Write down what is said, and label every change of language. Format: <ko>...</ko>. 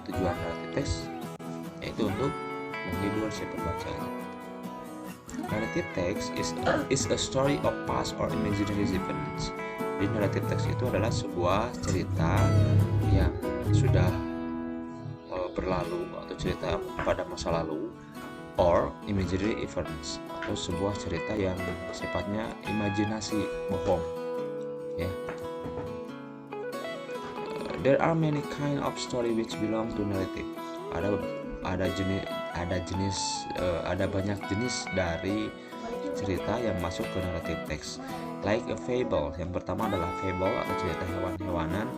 <id>Tujuan narrative text yaitu untuk menghibur si pembacanya.</id> <en>Narrative text is a story of past or imaginary events.</en> <id>Jadi narrative text itu adalah sebuah cerita yang sudah berlalu atau cerita pada masa lalu,</id> <en>or imaginary events,</en> <id>atau sebuah cerita yang sifatnya imajinasi, bohong ya.</id> <en>There are many kind of story which belong to narrative.</en> <id>Ada banyak jenis dari cerita yang masuk ke narrative text.</id> <en>Like a fable,</en> <id>yang pertama adalah fable atau cerita hewan-hewanan.</id>